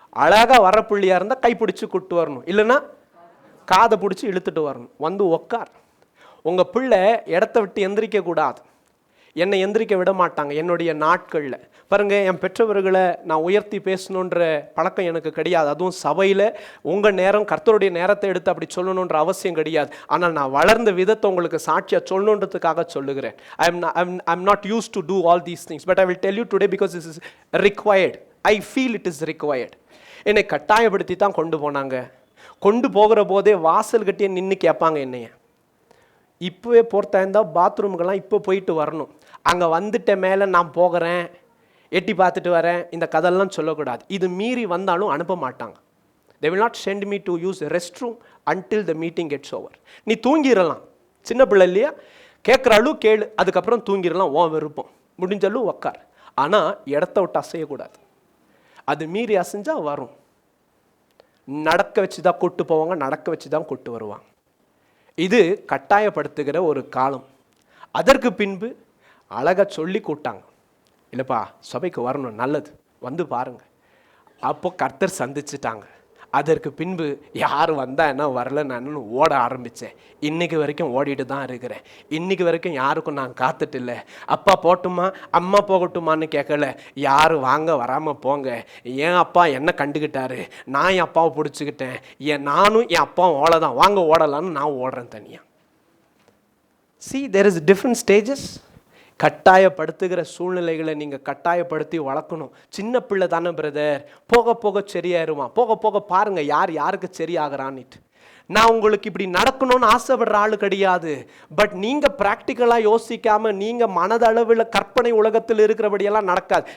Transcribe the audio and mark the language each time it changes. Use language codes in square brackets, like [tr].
[ta] அழகாக வர பிள்ளையாக இருந்தால் கைப்பிடிச்சி கூட்டு வரணும், இல்லைன்னா காதை பிடிச்சி இழுத்துட்டு வரணும். வந்து உக்கார். உங்கள் பிள்ளை இடத்த விட்டு எந்திரிக்க கூடாது. என்னை எந்திரிக்க விட மாட்டாங்க என்னுடைய நாட்களில். பாருங்க, என் பெற்றவர்களை நான் உயர்த்தி பேசணுன்ற பழக்கம் எனக்கு கிடையாது. அதுவும் சபையில் உங்கள் நேரம், கர்த்தருடைய நேரத்தை எடுத்து அப்படி சொல்லணுன்ற அவசியம் கிடையாது. ஆனால் நான் வளர்ந்த விதத்தை உங்களுக்கு சாட்சியாக சொல்லணுன்றதுக்காக சொல்லுகிறேன். [en] I'm not used to do all these things, but I will tell you today because this is required. I feel it is required. [ta] என்னை கட்டாயப்படுத்தி தான் கொண்டு போனாங்க. கொண்டு போகிற போதே வாசல் கட்டியே நின்று கேட்பாங்க என்னைய, இப்போவே போகிறதா இருந்தால் பாத்ரூமுக்கெல்லாம் இப்போ போயிட்டு வரணும், அங்கே வந்துட்ட மேலே நான் போகிறேன், எட்டி பார்த்துட்டு வரேன், இந்த கதெல்லாம் சொல்லக்கூடாது. இது மீறி வந்தாலும் அனுப்ப மாட்டாங்க. [en] they will not send me to use restroom until the meeting gets over. [ta] நீ தூங்கிடலாம், சின்ன பிள்ளை இல்லையா, கேட்குறாலும் கேளு, அதுக்கப்புறம் தூங்கிடலாம், ஓ விருப்பம், முடிஞ்சாலும் உக்கார், ஆனால் இடத்த விட்டு அசையக்கூடாது. அது மீறி அசைஞ்சால் வரும். நடக்க வச்சு தான் கூட்டு போவாங்க, நடக்க வச்சு தான் கூட்டு வருவாங்க. இது கட்டாயப்படுத்துகிற ஒரு காலம். அதற்கு பின்பு அழகாக சொல்லி கூட்டாங்க, இல்லைப்பா சபைக்கு வரணும், நல்லது, வந்து பாருங்க. அப்போ கர்த்தர் சந்திச்சிட்டாங்க. அதற்கு பின்பு யார் வந்தா என்ன வரல நான் ஓட ஆரம்பித்தேன். இன்னைக்கு வரைக்கும் ஓடிட்டு தான் இருக்கிறேன். இன்னைக்கு வரைக்கும் யாருக்கும் நான் காத்துட்டு இல்லை. அப்பா போட்டுமா அம்மா போகட்டுமான்னு கேட்கல, யார் வாங்க வராமல் போங்க, என் அப்பா என்ன கண்டுக்கிட்டாரு, நான் என் அப்பாவை பிடிச்சிக்கிட்டேன், நானும் என் அப்பாவும் ஓடதான், வாங்க ஓடலான்னு நான் ஓடுறேன் தனியாக. [en] See, there is different stages. [ta] கட்டாயப்படுத்துகிற சூழ்நிலைகளை நீங்கள் கட்டாயப்படுத்தி வளர்க்கணும். சின்ன பிள்ளை தானே பிரதர், போக போக சரியாயிருவான், போக போக பாருங்கள் யார் யாருக்கு சரியாகிறான்னுட்டு. நான் உங்களுக்கு இப்படி நடக்கணும்னு ஆசைப்படுற ஆளு கிடையாது. பட் நீங்கள் ப்ராக்டிக்கலாக யோசிக்காமல் நீங்கள் மனதளவில் கற்பனை உலகத்தில் இருக்கிறபடியெல்லாம் நடக்காது.